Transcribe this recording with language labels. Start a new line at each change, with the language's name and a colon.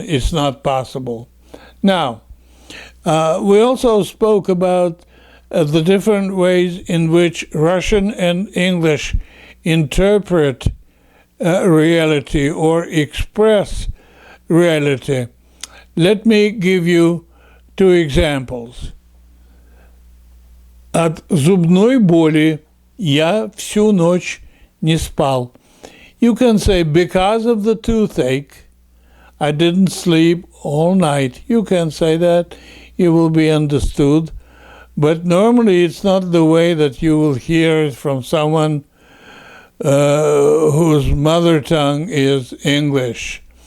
English: It's not possible. Now, we also spoke about the different ways in which Russian and English interpret reality or express reality. Let me give you two examples.
Russian: От зубной боли я всю ночь не спал.
English: You can say, because of the toothache, I didn't sleep all night. You can say that. You will be understood. But normally it's not the way that you will hear it from someone whose mother tongue is English.